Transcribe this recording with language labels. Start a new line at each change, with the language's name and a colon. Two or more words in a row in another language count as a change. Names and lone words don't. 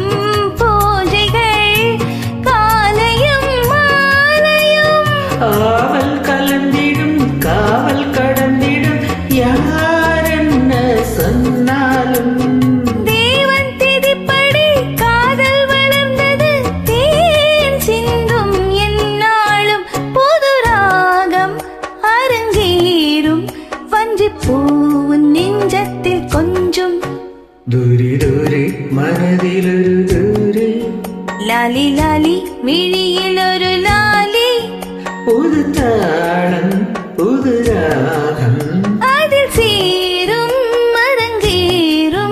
Tamil: ஆவல் கலந்திடும் காவல் கடந்திடும் யார் என்ன சொன்னாலும் தேவன் திதிப்படி காதல் வளர்ந்தது தேன் சிந்தும் என்னாலும் புதுராகம் அரங்கேறும் வஞ்சிப்பூவின் நெஞ்சத்தில் கொஞ்சம்
Malayalam: ദൂരെ ദൂരെ മനതിലൊരു ദൂരെ ലാലി ലാലി മിഴിയിലൊരു ലാലി പുതുതാളം പുതുരാഗം അതിൽ ചേരും അരങ്ങേറും